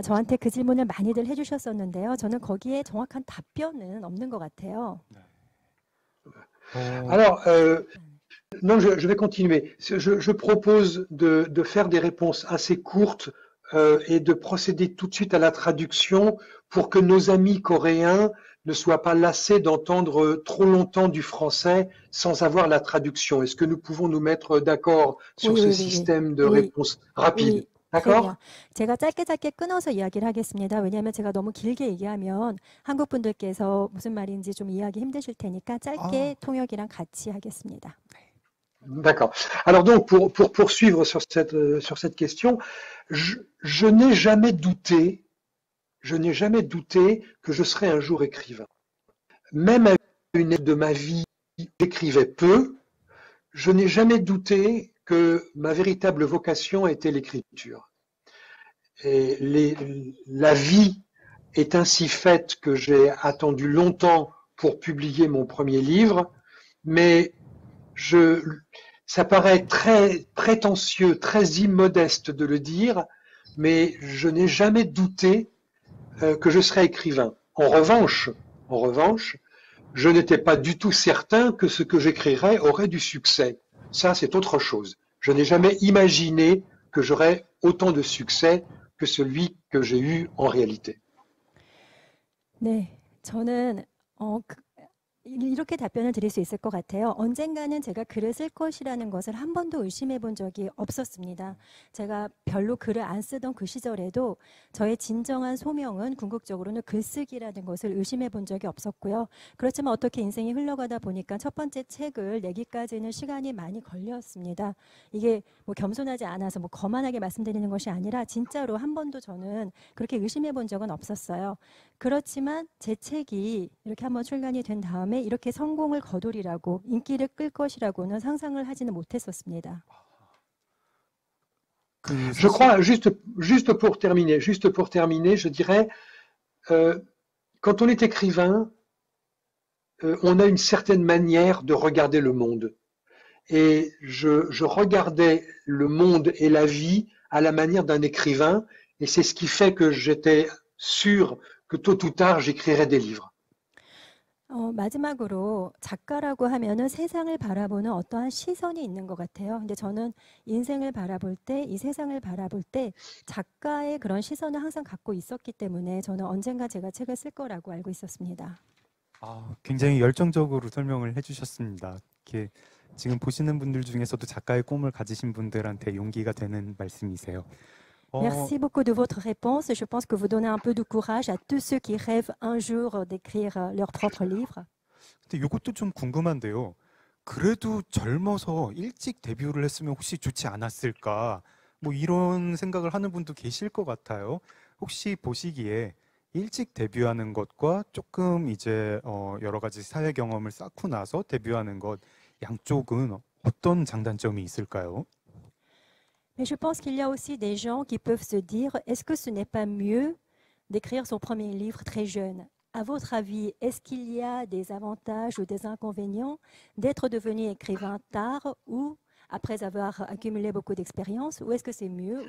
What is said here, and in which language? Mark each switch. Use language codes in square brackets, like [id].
[ko] 저한테 그 질문을 많이들 해주셨었는데요. 저는 거기에 정확한 답변은 없는 것 같아요. [fr] Alors, non, je vais continuer. Je propose de faire des réponses assez courtes et de procéder tout de suite à la traduction pour que nos amis coréens ne soient pas lassés d'entendre trop longtemps du français sans avoir la traduction. Est-ce que nous pouvons nous mettre d'accord sur ce système de réponse rapide? D'accord? [ko] 제가 짧게 끊어서 이야기를 하겠습니다. 왜냐하면 제가 너무 길게 얘기하면 한국 분들께서 무슨 말인지 좀 이해하기 힘드실 테니까 짧게 통역이랑 같이 하겠습니다. [fr] D'accord. Alors donc, pour poursuivre sur cette question, je n'ai jamais douté que je serais un jour écrivain. Même à une époque de ma vie, j'écrivais peu, je n'ai jamais douté que ma véritable vocation était l'écriture. la vie est ainsi faite que j'ai attendu longtemps pour publier mon premier livre, mais ça paraît très prétentieux, très immodeste de le dire, mais je n'ai jamais douté que je serais écrivain. En revanche, je n'étais pas du tout certain que ce que j'écrirais aurait du succès. Ça, c'est autre chose. Je n'ai jamais imaginé que j'aurais autant de succès que celui que j'ai eu en réalité. [ko] 네, 저는 이렇게 답변을 드릴 수 있을 것 같아요. 언젠가는 제가 글을 쓸 것이라는 것을 한 번도 의심해 본 적이 없었습니다. 제가 별로 글을 안 쓰던 그 시절에도 저의 진정한 소명은 궁극적으로는 글쓰기라는 것을 의심해 본 적이 없었고요. 그렇지만 어떻게 인생이 흘러가다 보니까 첫 번째 책을 내기까지는 시간이 많이 걸렸습니다. 이게 뭐 겸손하지 않아서 뭐 거만하게 말씀드리는 것이 아니라 진짜로 한 번도 저는 그렇게 의심해 본 적은 없었어요. 그렇지만 제 책이 이렇게 한번 출간이 된 다음에 이렇게 성공을 거두리라고 인기를 끌 것이라고는 상상을 하지는 못했었습니다. [fr] Je crois, juste pour terminer, je dirais, quand on est écrivain, on a une certaine manière de regarder le monde. Et je regardais le monde et la vie à la manière d'un écrivain, et c'est ce qui fait que j'étais sûr que tôt ou tard, j'écrirais des livres. [ko] 마지막으로 작가라고 하면은 세상을 바라보는 어떠한 시선이 있는 것 같아요. 근데 저는 인생을 바라볼 때, 이 세상을 바라볼 때 작가의 그런 시선을 항상 갖고 있었기 때문에 저는 언젠가 제가 책을 쓸 거라고 알고 있었습니다. 굉장히 열정적으로 설명을 해주셨습니다. 이렇게 지금 보시는 분들 중에서도 작가의 꿈을 가지신 분들한테 용기가 되는 말씀이세요. [fr] Merci beaucoup de votre réponse. Je pense que vous donnez un peu de courage à tous ceux qui rêvent un jour d'écrire leur propre livre. [ko] 근데 이것도 좀 궁금한데요. 그래도 젊어서 일찍 데뷔를 했으면 혹시 좋지 않았을까? 뭐 이런 생각을 하는 분도 계실 것 같아요. 혹시 보시기에 일찍 데뷔하는 것과 조금 이제 여러 가지 사회 경험을 쌓고 나서 데뷔하는 것 양쪽은 어떤 장단점이 있을까요? [fr] Mais je pense qu'il y a aussi des gens qui peuvent se dire, est-ce que ce n'est pas mieux d'écrire son premier livre très jeune? À votre avis, est-ce qu'il y a des avantages ou des inconvénients d'être devenu écrivain tard ou après avoir accumulé beaucoup d'expérience? Ou est-ce que c'est mieux?